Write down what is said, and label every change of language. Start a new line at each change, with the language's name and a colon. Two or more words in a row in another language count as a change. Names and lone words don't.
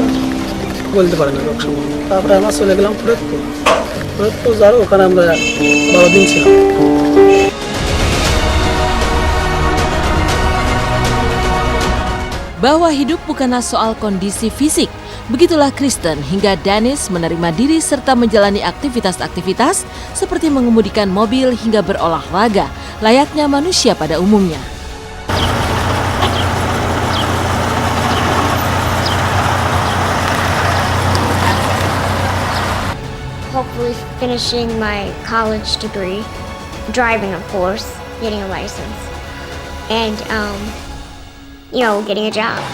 Bangla: বলতে পারে না লোক সময় তারপরে আমরা চলে গেলাম ফরিদপুর যার ওখানে আমরা 12 দিন ছিলাম।
Indonesian: Bahwa hidup bukanlah soal kondisi fisik. Begitulah Kristen hingga Dennis menerima diri serta menjalani aktivitas-aktivitas seperti mengemudikan mobil hingga berolahraga, layaknya manusia pada umumnya.
English: Hopefully finishing my college degree, driving of course, getting a license, and getting a job.